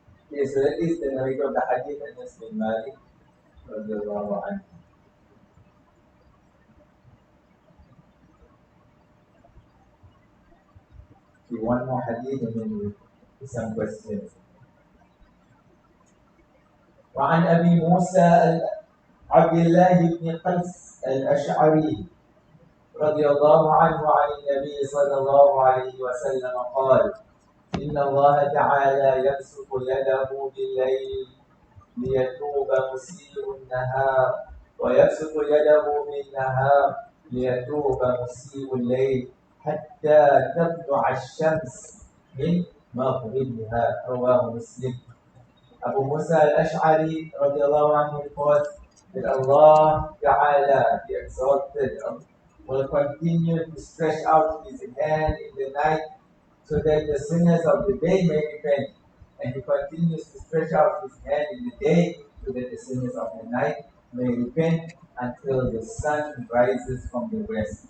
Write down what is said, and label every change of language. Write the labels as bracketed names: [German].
[English] Yes, so that is the narrator of the hadith, Anas bin Malik radhiyallahu anhu. One more hadith and then we'll do some questions. [Arabic] وعن أبي موسى عبد الله بن قيس الأشعري رضي الله عنه عن النبي صلى الله عليه وسلم قال: إن الله تعالى يبسط يده بالليل ليتوب مسيء النهار، ويبسط يده بالنهار ليتوب مسيء الليل حتى تطلع الشمس من مغربها. رواه مسلم. [English] Abu Musa al-Ash'ari radiallahu anhu reports that Allah Ta'ala, the Exalted, will continue to stretch out His hand in the night so that the sinners of the day may repent. And He continues to stretch out His hand in the day so that the sinners of the night may repent until the sun rises from the west.